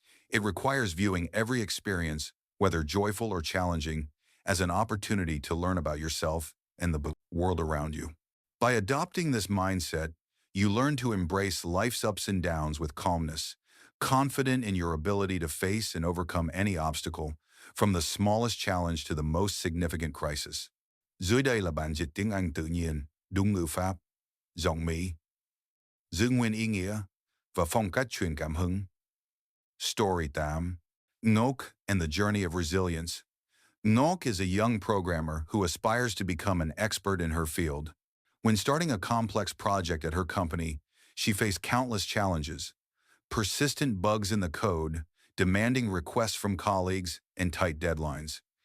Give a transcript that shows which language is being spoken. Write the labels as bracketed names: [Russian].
[English] It requires viewing every experience, whether joyful or challenging, as an opportunity to learn about yourself and the world around you. By adopting this mindset, you learn to embrace life's ups and downs with calmness, confident in your ability to face and overcome any obstacle, from the smallest challenge to the most significant crisis. [Vietnamese] Dưới đây là bản dịch tiếng Anh tự nhiên, đúng ngữ pháp, giọng Mỹ, giữ nguyên ý nghĩa và phong cách truyền cảm hứng. [English] Story 8. Ngok and the Journey of Resilience. Ngok is a young programmer who aspires to become an expert in her field. When starting a complex project at her company, she faced countless challenges: persistent bugs in the code, demanding requests from colleagues, and tight deadlines.